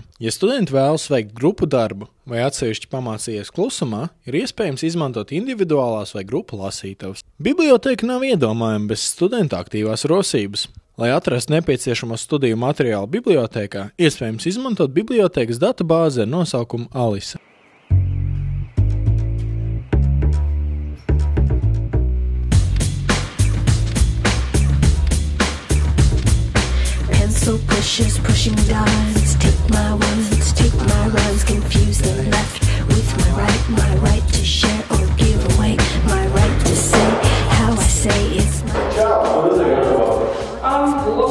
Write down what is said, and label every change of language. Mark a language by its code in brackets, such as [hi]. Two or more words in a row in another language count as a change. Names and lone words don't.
[lv] Ja studenti vēlas veikt grupu darbu vai atsevišķi pamācījies klusumā, ir iespējams izmantot individuālās vai grupu lasītavas. Biblioteka nav iedomājama bez studenta aktīvās rosības. Lai atrastu nepieciešamo studiju materiālu bibliotēkā, iespējams izmantot bibliotēkas databāzi ar nosaukumu Alisa. [en] Pushes, pushing lines, take my words, take my rhymes, confuse the left with my right to share or give away, my right to say how I say it's my...